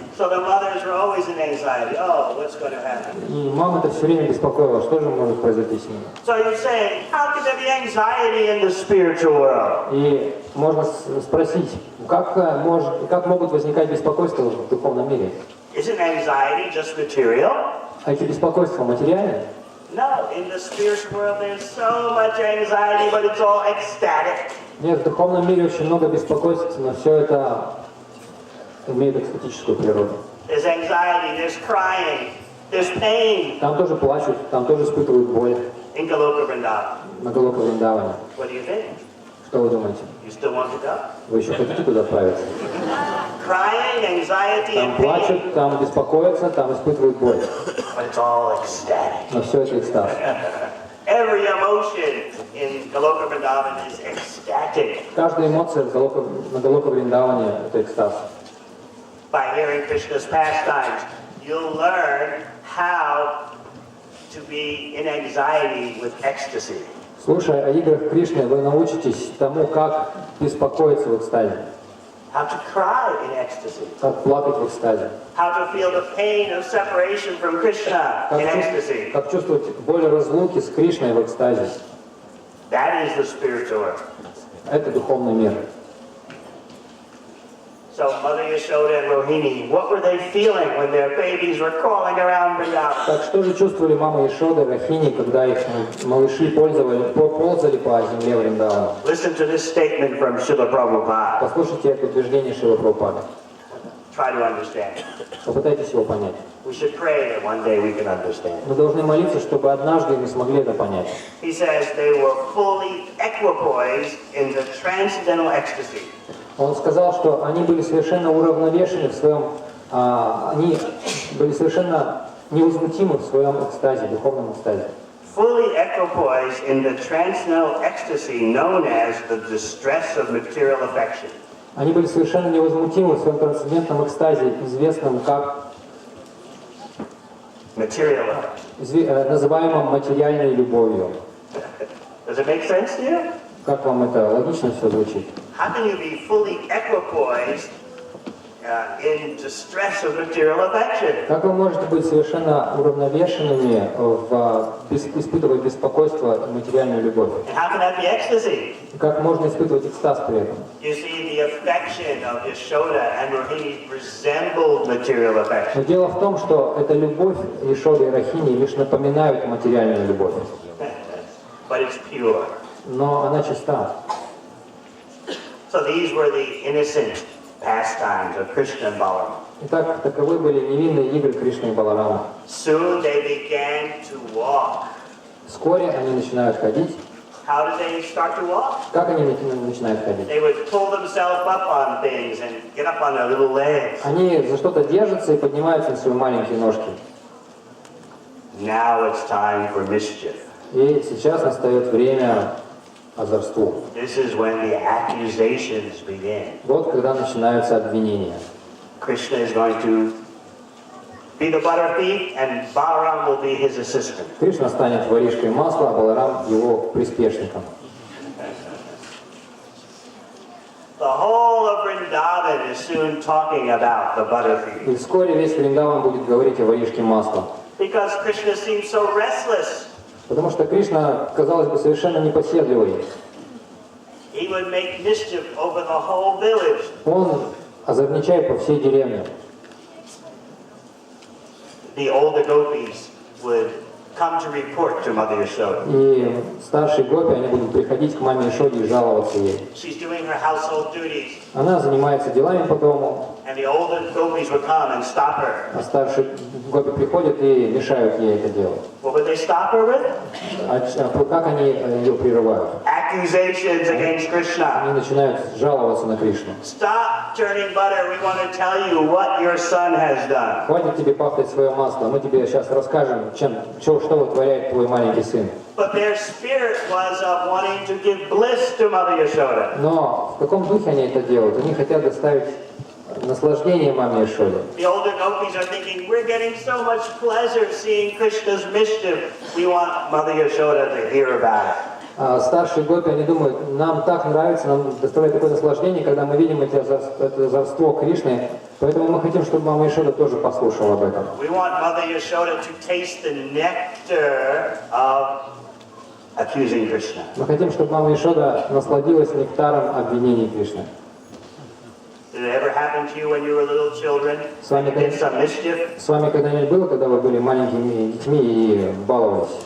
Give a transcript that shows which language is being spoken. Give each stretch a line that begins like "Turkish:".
English: So the mothers were always in anxiety. Oh, what's going to happen?
Russian: И мама-то все время беспокоила, что же может произойти с ними.
English: So you're saying, how can there be anxiety in the spiritual world?
Russian: И можно спросить, как могут возникать беспокойства в духовном мире?
English: Isn't anxiety just material?
Russian: А эти беспокойства материальные?
English: No, in the spiritual world there's so much anxiety, but it's all ecstatic.
Russian: Нет, в духовном мире очень много беспокойств, но все это имеет экстатическую природу.
English: There's anxiety, there's crying, there's pain.
Russian: Там тоже плачут, там тоже испытывают боль.
English: In Goloka Vrindavan.
Russian: На Голока Вриндаване.
English: What do you think?
Russian: Что вы думаете?
English: You still want to go?
Russian: Вы еще хотите туда отправиться?
English: Crying, anxiety,
Russian: Там
English: and pain.
Russian: плачут, там беспокоятся, там испытывают боль.
English: But it's all ecstatic.
Russian: Но все это экстаз.
English: Every emotion in Goloka Vrindavan is ecstatic.
Russian: Каждая эмоция на Голока Вриндаване — это экстаз.
English: by hearing Krishna's pastimes, you'll learn how to be in anxiety with ecstasy.
Russian: Слушая о играх Кришны, вы научитесь тому, как беспокоиться в экстазе,
English: How to cry in ecstasy.
Russian: как плакать в экстазе,
English: How to feel the pain of separation from Krishna in ecstasy.
Russian: как чувствовать боль разлуки с Кришной в экстазе.
English: That is the spiritual earth.
Russian: Это духовный мир.
English: So Mother Yashoda and Rohini, what were they feeling when their babies were crawling around Vrindavan?
Russian: Так что же чувствовали мама Ишода и Рахини, когда их малыши ползали по земле Вриндавана?
English: Listen to this statement from Srila Prabhupada.
Russian: Послушайте это утверждение Шрилы Прабхупады.
English: Try to understand.
Russian: Попытайтесь его понять.
English: We should pray that one day we can understand.
Russian: Мы должны молиться, чтобы однажды мы смогли это понять.
English: He says they were fully equipoised in the transcendental ecstasy.
Russian: Он сказал, что они были совершенно уравновешены в своем, они были совершенно невозмутимы в своем экстазе, духовном экстазе.
English: Fully equipoised in the transcendental ecstasy known as the distress of material affection.
Russian: Они были совершенно невозмутимы в своем трансцендентном экстазе, известном как
English: Material affection.
Russian: называемом материальной любовью.
English: Does it make sense to you?
Russian: Как вам это логично все звучит?
English: How can you be fully equipoised in distress of material affection?
Russian: Как вы можете быть совершенно уравновешенными, испытывая беспокойство и материальную любовь?
English: And how can that be ecstasy?
Russian: Как можно испытывать экстаз при этом?
English: You see, the affection of Yashoda and Rohini resembled material affection.
Russian: Но дело в том, что эта любовь Ишоды и Рахини лишь напоминают материальную любовь.
English: But it's pure.
Russian: Но она чиста.
English: So these were the innocent pastimes of Krishna and Balarama.
Russian: Итак, таковы были невинные игры Кришны и Баларама.
English: Soon they began to walk.
Russian: Вскоре они начинают ходить.
English: How did they start to walk?
Russian: Как они начинают ходить?
English: They would pull themselves up on things and get up on their little legs.
Russian: Они за что-то держатся и поднимаются на свои маленькие ножки.
English: Now it's time for mischief.
Russian: И сейчас настает время озорству.
English: This is when the accusations begin.
Russian: Вот когда начинаются обвинения.
English: Krishna is going to be the butter thief and Balaram will be his assistant.
Russian: Кришна станет воришкой масла, а Баларам его приспешником.
English: The whole of Vrindavan is soon talking about the butter thief.
Russian: И вскоре весь Вриндаван будет говорить о воришке масла.
English: Because Krishna seems so restless.
Russian: Потому что Кришна, казалось бы, совершенно непоседливый.
English: He would make mischief over the whole village.
Russian: Он озорничает по всей деревне.
English: The older gopis would come to report to Mother Yashoda.
Russian: И старшие гопи, они будут приходить к маме Ишоде и жаловаться ей.
English: She's doing her household duties.
Russian: Она занимается делами по дому,
English: And the older gopis would come and stop her.
Russian: а старшие гопи приходят и мешают ей это делать.
English: What would they stop her with?
Russian: Как они ее прерывают?
English: Accusations against Krishna.
Russian: Они начинают жаловаться на Кришну.
English: Stop turning butter. We want to tell you what your son has done.
Russian: Хватит тебе пахтать свое масло, мы тебе сейчас расскажем, что вытворяет твой маленький сын.
English: But their spirit was of wanting to give bliss to Mother Yashoda.
Russian: Но в каком духе они это делают? Они хотят доставить наслаждение маме Ишоде.
English: The older gopis are thinking, we're getting so much pleasure seeing Krishna's mischief. We want Mother Yashoda to hear about it.
Russian: А старшие гопи, они думают, нам так нравится, нам доставляет такое наслаждение, когда мы видим это озорство Кришны, поэтому мы хотим, чтобы мама Ишода тоже послушала об этом.
English: We want Mother Yashoda to taste the nectar of accusing Krishna.
Russian: Мы хотим, чтобы мама Ишода насладилась нектаром обвинений Кришны.
English: Did it ever happen to you when you were little children?
Russian: С вами
English: You did some mischief,
Russian: С вами когда-нибудь было, когда вы были маленькими детьми и баловались,